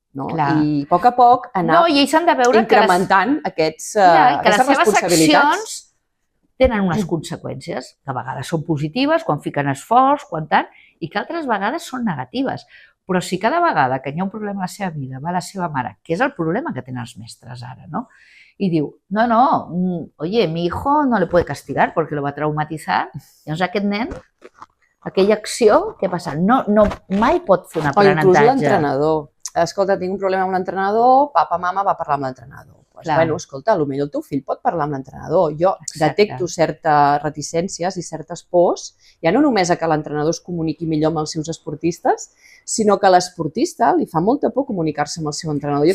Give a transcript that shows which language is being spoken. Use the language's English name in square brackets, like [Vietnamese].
[Catalan] No? I a poc anar incrementant aquestes responsabilitats. Que les seves accions tenen unes conseqüències, que a vegades són positives, quan fiquen esforç, i que altres vegades són negatives. Però si cada vegada que hi ha un problema a la seva vida va a la seva mare, que és el problema que tenen els mestres ara, no? [Spanish] Y [Catalan] diu, [Spanish] oye, mi hijo no le puede castigar porque lo va a traumatizar. [Catalan] Llavors aquest nen, aquella acció, què passa? Mai pot fer un aprenentatge. O inclús l'entrenador. Escolta, tinc un problema amb l'entrenador, papa, mama va parlar amb l'entrenador. Bueno, escolta, potser el teu fill pot parlar amb l'entrenador. Jo detecto certes reticències i certes pors, ja no només a que l'entrenador es comuniqui millor amb els seus esportistes, sinó que a l'esportista li fa molta por comunicar-se amb el seu entrenador.